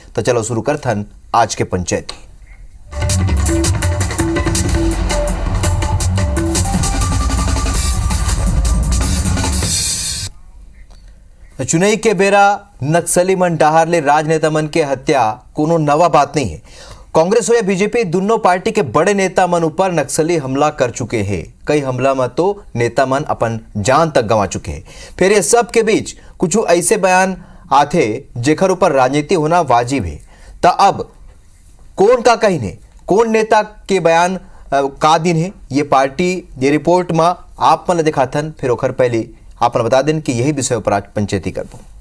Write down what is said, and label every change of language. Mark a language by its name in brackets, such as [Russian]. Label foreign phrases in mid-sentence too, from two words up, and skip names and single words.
[Chhattisgarhi] तो चलो शुरू करथन आज के पंचायती। चुनाई के बेरा नक्सली मन डाहर ले राजनेता मन के हत्या कोनो नवा बात नहीं है। कांग्रेस हो या बीजेपी, दोनों पार्टी के बड़े नेता मन ऊपर नक्सली हमला कर चुके हैं। कई हमला में तो नेता मन अपन जान तक गंवा चुके हैं। फिर ये सब के बीच कुछ ऐसे बयान आते जेखर ऊपर राजनीति होना वाजिब है। तो अब कौन का कहीं है, कौन नेता के बयान का दिन है, ये पार्टी ये रिपोर्ट में आप मन दिखाथन। फिर ओखर पहले आप बता दें कि यही विषय पर आज पंचायती करबो।